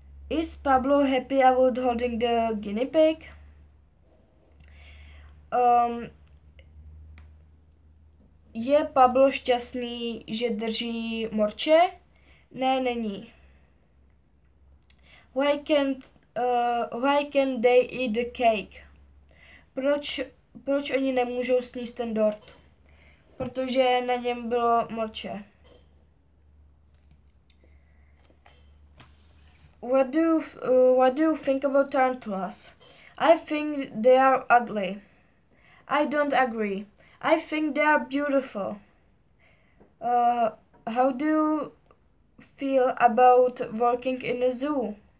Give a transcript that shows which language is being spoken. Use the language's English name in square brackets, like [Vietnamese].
[English] Is Pablo happy about holding the guinea pig? [Czech] Je Pablo šťastný, že drží morče? Ne, není. [English] Why can't they eat the cake? [Czech] Proč oni nemůžou sníst ten dort? Protože na něm bylo morče. [English] What do you think about tarantulas? I think they are ugly. I don't agree. I think they are beautiful. How do you feel about working in a zoo?